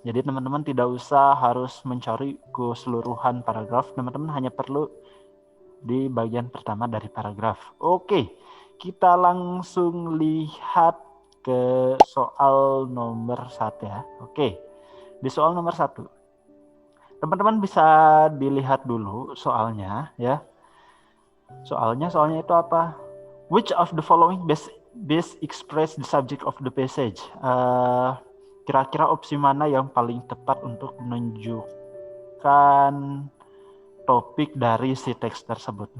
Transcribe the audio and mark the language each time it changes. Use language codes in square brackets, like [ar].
[id] Jadi teman-teman tidak usah harus mencari keseluruhan paragraf, teman-teman hanya perlu di bagian pertama dari paragraf. Oke, kita langsung lihat ke soal nomor 1 ya. Oke. Di soal nomor 1, teman-teman bisa dilihat dulu soalnya ya. Soalnya itu apa? [en] Which of the following best express the subject of the passage? [id] Kira-kira opsi mana yang paling tepat untuk menunjukkan topik dari si teks tersebut?